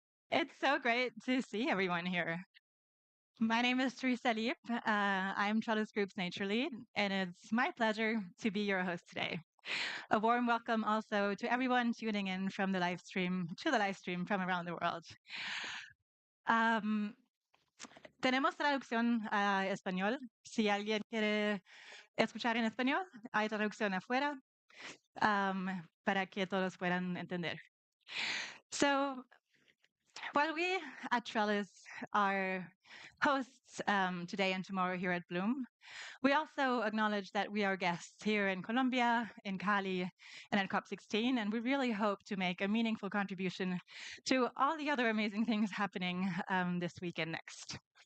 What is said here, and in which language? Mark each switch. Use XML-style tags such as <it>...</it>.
<en>It's so great to see everyone here. My name is Teresa Liep. I'm Trellis Group's Nature Lead, and it's my pleasure to be your host today. A warm welcome also to everyone tuning in from the live stream to the live stream from around the world.</en> <es>Um, Tenemos traducción a español. Si alguien quiere escuchar en español, hay traducción afuera para que todos puedan entender.</es> <en>So, while we at Trellis are hosts today and tomorrow here at Bloom, we also acknowledge that we are guests here in Colombia, in Cali, and at COP16, and we really hope to make a meaningful contribution to all the other amazing things happening this week and next.</en>